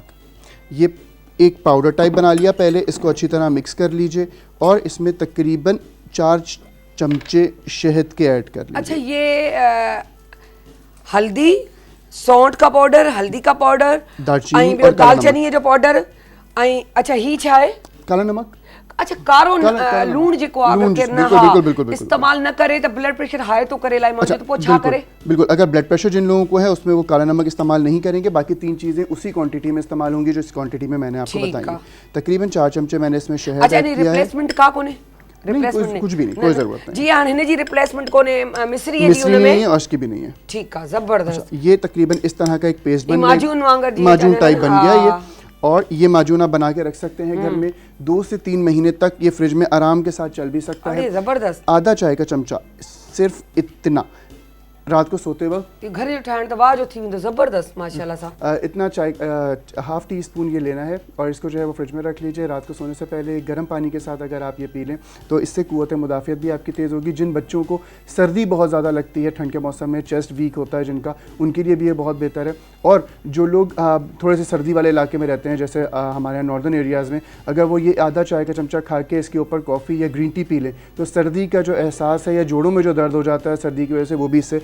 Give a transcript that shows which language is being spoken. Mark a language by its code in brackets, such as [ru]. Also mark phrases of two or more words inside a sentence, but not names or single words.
[hi] ये एक पाउडर टाइप बना लिया पहले, इसको अच्छी तरह मिक्स कर लीजिए, और इसमें तकरीबन 4 चमचे शहद के ऐड कर लीजिए। अच्छा, ये हल्दी, सौंठ का पाउडर, हल्दी का पाउडर, दालचीनी ऐं और काला दालचीनी जो पाउडर, [sd] ऐं अच्छा ही छा आहे? [hi] काला नमक। [sd] अच्छा, कारो काला लूण जेको आहे, लूण, अगर केरु न [hi] बिल्कुल, बिल्कुल, बिल्कुल, बिल्कुल। [sd] इस्तेमाल न करे त [en] blood pressure high [sd] तो करे लाइ माण्हू, तो पोइ छा करे? [hi] बिल्कुल, अगर [en] blood pressure [hi] जिन लोगों को है उसमें वो काला नमक इस्तेमाल नहीं करेंगे, बाकी 3 चीज़ें उसी क्वांटिटी में इस्तेमाल होंगी जो इस क्वांटिटी में मैंने आपको ठीक बताई है। है। तकरीबन 4 चमचे मैंने इसमें शहद अच्छा, ऐड नहीं किया है। [sd] रिप्लेसमेंट का कोने? [hi] नहीं, कुछ भी नहीं, कोई ज़रूरत नहीं। [sd] जी हाँ, हिन जी रिप्लेसमेंट कोने, मिस्री जी [hi] मिश्री उन नहीं है में। और इसकी भी नहीं है। ठीक है, ज़बरदस्त। ये तकरीबन इस तरह का एक पेस्ट बन [sd] माजून वांगर जी माजून चले [hi] टाइप ना, बन गया ये, हाँ। और ये माजून आप बना के रख सकते हैं घर में। 2 से 3 महीने तक ये फ्रिज में आराम के साथ चल भी सकता अरे है। ज़बरदस्त। आधा चाय का चमचा, सिर्फ इतना, रात को सोते वक्त [sd] ये घर जो ठाहिण त वाह जो थी वेंदो, ज़बरदस्त माशाल्लाह सां। [hi] इतना चाय 1/2 टीस्पून ये लेना है, और इसको जो है वो फ्रिज में रख लीजिए। रात को सोने से पहले गर्म पानी के साथ अगर आप ये पी लें तो इससे क़ुव्वत मुदाफ़ियत भी आपकी तेज़ होगी। जिन बच्चों को सर्दी बहुत ज़्यादा लगती है ठंड के मौसम में, चेस्ट वीक होता है जिनका, उनके लिए भी ये बहुत बेहतर है। और जो लोग थोड़े से सर्दी वाले इलाके में रहते हैं, जैसे हमारे यहाँ नॉर्दर्न एरियाज़ में, अगर वो ये आधा चाय का चमचा खा के इसके ऊपर कॉफ़ी या [en] green tea [hi] पी लें तो सर्दी का जो एहसास है या जोड़ों में जो दर्द हो जाता है सर्दी की वजह से, वो भी इससे